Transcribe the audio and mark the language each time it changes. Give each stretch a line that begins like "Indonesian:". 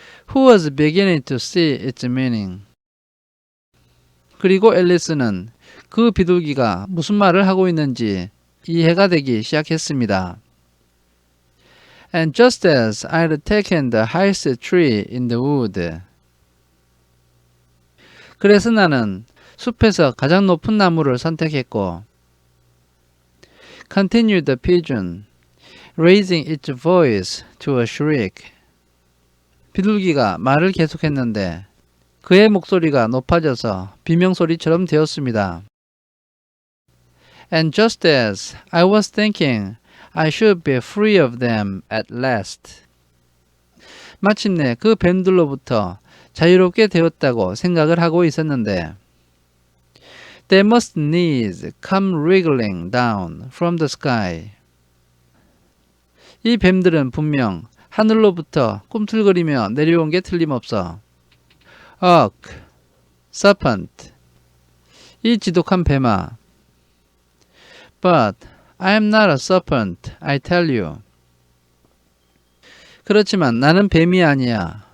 English: Who was beginning to see its meaning.
Korean: 그리고 앨리스는 그 비둘기가 무슨 말을 하고 있는지 이해가 되기 시작했습니다.
English: And just as I'd taken the highest tree in the wood.
Korean: 그래서 나는 숲에서 가장 높은 나무를 선택했고
English: continued the pigeon, raising its voice to a shriek.
Korean: 비둘기가 말을 계속했는데 그의 목소리가 높아져서 비명소리처럼 되었습니다.
English: And just as I was thinking I should be free of them at last.
Korean: 마침내 그 뱀들로부터 자유롭게 되었다고 생각을 하고 있었는데
English: They must needs come wriggling down from the sky.
Korean: 이 뱀들은 분명 하늘로부터 꿈틀거리며 내려온 게 틀림없어.
English: Ugh, serpent.
Korean: 이 지독한 뱀아.
English: But I am not a serpent, I tell you.
Korean: 그렇지만 나는 뱀이 아니야.